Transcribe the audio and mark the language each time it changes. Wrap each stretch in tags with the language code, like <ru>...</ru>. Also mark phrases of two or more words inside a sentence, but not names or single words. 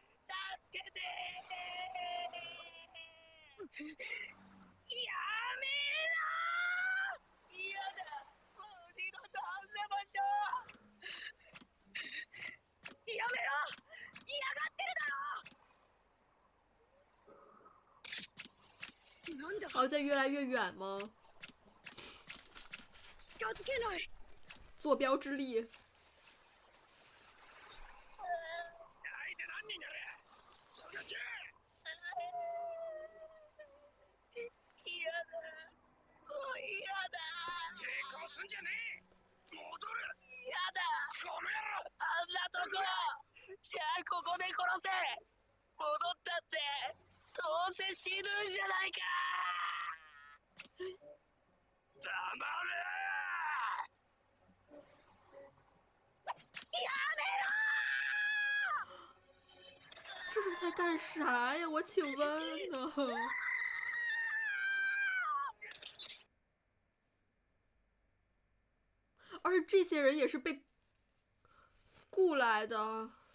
<ja>助けて！やめろ！嫌だ！もう二度とあんな場所！やめろ！嫌がってるだろ！なんだ？</ja> <zh>好像在越来越远吗？</zh> <ja>近づけない！</ja> <zh>坐标之力。</zh> <ja>相手何人やれ！そがけ！嫌だ！もう嫌だ！抵抗すんじゃねえ！戻る！嫌だ！この野郎！あんなとこ！じゃあここで殺せ！戻ったってどうせ死ぬんじゃないか！黙れ！やめろ！</ja> <zh>这是在干啥呀？我请问呢？而这些人也是被雇来的。</zh>